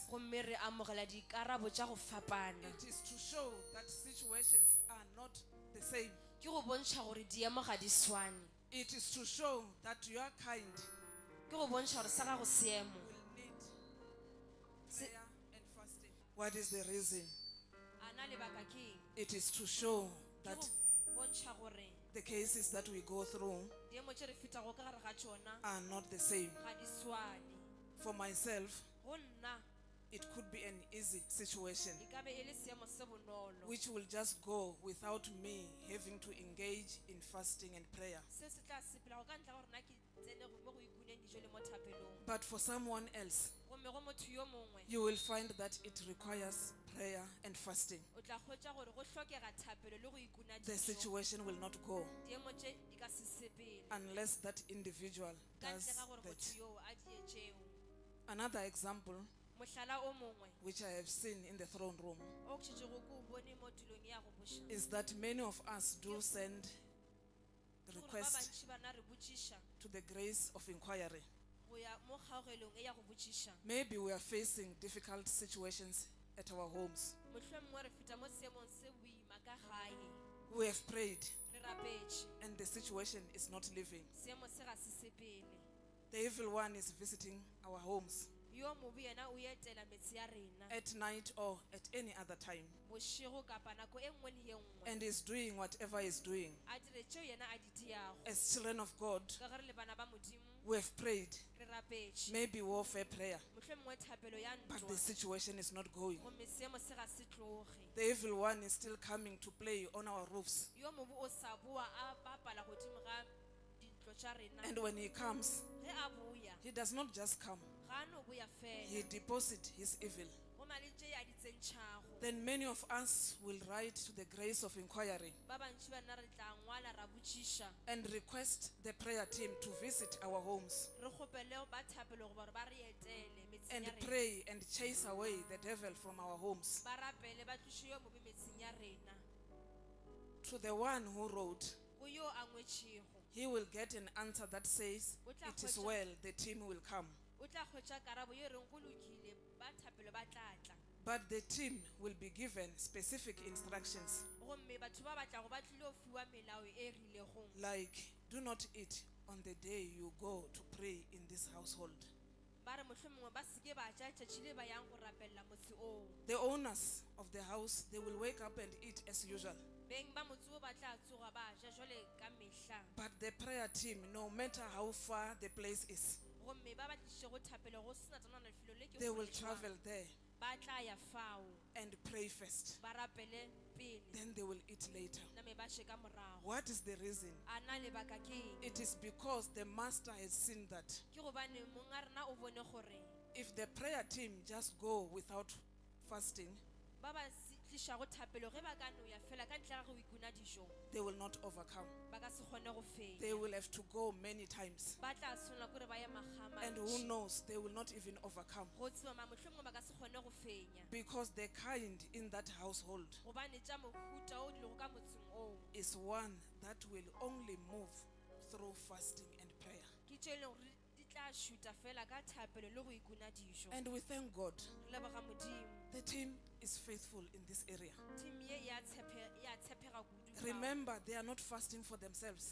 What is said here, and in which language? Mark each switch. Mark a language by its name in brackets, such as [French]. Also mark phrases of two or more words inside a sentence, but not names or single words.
[Northern Sotho] gomme re amogela dikarabo tša go fapana [English] It is to show that situations are not the same. [Northern Sotho] ke go bontšha gore diemo ga di swane [English] It is to show that your kind [Northern Sotho] ke go bontšha gore sa gago seemo [English] will need prayer and fasting. What is the reason? [Northern Sotho] a na lebaka ke eng [English] It is to show [Northern Sotho] ke [English] that [Northern Sotho] go bontšha gore [English] the cases that we go through [Northern Sotho] diemo tše re fetago ka gare ga tšona [English] are not the same. [Northern Sotho] ga di swane [English] For myself, [Northern Sotho] go nna [English] it could be an easy situation [Northern Sotho] e ka be e le seemo se bonolo [English] which will just go without me having to engage in fasting and prayer. [Northern Sotho] se se tla sepela go ka ntlha gore nna ke tsene mo go ikuneng dijo le mo thapelong [English] But for someone else, [Northern Sotho] gomme go motho yo mongwe [English] you will find that it requires prayer and fasting. [Northern Sotho] o tla kgwetša gore go hlokega thapelo le go ikuna [English] The [Northern Sotho] dijo [English] situation will not go [Northern Sotho] diemo tše di ka se sepele [English] unless that individual [Northern Sotho] ka [English] does [Northern Sotho] ntle ga gore [English] that. [Northern Sotho] motho yoo a die tšeo [English] Another example, [Northern Sotho] mohlala o mongwe [English] which I have seen in the throne room, [Northern Sotho] o ke šetšego ke o bone mo tulong e ya go boša [English] is that many of us do send [Northern Sotho] Ke gore ba [English] request [Northern Sotho] bantši bana re botšiša [English] to the grace of inquiry. [Northern Sotho] go ya mo kgaogelong e ya go botšiša [English] Maybe we are facing difficult situations at our homes. [Northern Sotho] mohlomongwe re feta mo seemong se boima ka gae [English] We have prayed [Northern Sotho] re rapetše [English] and the situation is not living. [Northern Sotho] seemo se ga se sepele [English] The evil one is visiting our homes [Northern Sotho] yo mobe yena o etela metse ya rena [English] at night or at any other time [Northern Sotho] bošego kapa nako e nngwe le ye nngwe [English] and is doing whatever is doing. [Northern Sotho] a dire tšeo yena a di diago [English] As children of God, [Northern Sotho] ka gare le bana ba modimo [English] we have prayed, [Northern Sotho] re rapetše [English] maybe warfare prayer, [Northern Sotho] mohlomongwe thapelo ya [English] but [Northern Sotho] ntwa [English] the situation is not going. [Northern Sotho] gomme seemo se ga se tloge [English] The evil one is still coming to play on our roofs. [Northern Sotho] yo mobe o sa boa a bapala godimo ga dintlo tša rena [English] And when he comes, [Northern Sotho] ge a boya [English] he does not just come, [Northern Sotho] ga a no boya [English] he [Northern Sotho] fela [English] deposits his evil. [Northern Sotho] go na le tše a di tsentšhago [English] Then many of us will write to the grace of inquiry [Northern Sotho] ba bantši bana re tla ngwala ra botšiša [English] and request the prayer team to visit our homes [Northern Sotho] re kgopele ba thapelo gore ba re etele metseng [English] and [Northern Sotho] ya rena [English] pray and chase away the devil from our homes. [Northern Sotho] ba rapele ba tloše yo mobe metseng ya rena [English] To the one who wrote, [Northern Sotho] go yo a ngwetšego [English] he will get an answer that says, it is well, the team will come. [Northern Sotho] o tla kgwetša karabo ye reng go lokile ba thapelo ba tla tla [English] But the team will be given specific instructions [Northern Sotho] gomme batho ba batlago ba tlile go fiwa melao e rilego [English] like, do not eat on the day you go to pray in this household. [Northern Sotho] ba re mohlomongwe ba seke ba ja tšatši le ba yang go rapelela motse oo [English] The owners of the house, they will wake up and eat as usual. [Northern Sotho] beng ba motse o ba tla tsoga ba ja jwale ka mehla [English] But the prayer team, no matter how far the place is, [Northern Sotho] gomme ba batliše go thapelo go sena tsona lefelo le ke [English] they will [Northern Sotho] kgole jwang. [English] travel there [Northern Sotho] ba tla ya fao [English] and pray first. [Northern Sotho] ba rapele pele [English] Then they will eat later. [Northern Sotho] name ba še ka morago [English] What is the reason? [Northern Sotho] a na lebaka ke eng [English] It is because the master has seen that [Northern Sotho] ke gobane monga rena o bone gore [English] if the prayer team just go without fasting, [Northern Sotho] ba ba tlišago thapelo ge ba ka no ya fela ka ntle ga go ikuna dijo [English] they will not overcome. [Northern Sotho] ba ka se kgone go fenya [English] They will have to go many times. [Northern Sotho] ba tla tshwanela kore ba ye magama [English] And who knows, they will not even overcome. [Northern Sotho] go tseba mohlomongwe ba ka se kgone go fenya [English] Because the kind in that household [Northern Sotho] gobane tša mohuta o di lego ka motseng oo [English] is one that will only move through fasting and prayer. [Northern Sotho] ke tše e leng gore di tla šuta fela ka thapelo le go ikuna dijo [English] And we thank God. [Northern Sotho] re leboga modimo [English] The team is faithful in this area. [Northern Sotho] team ye ya tshepega kudu [English] Remember, they are not fasting for themselves.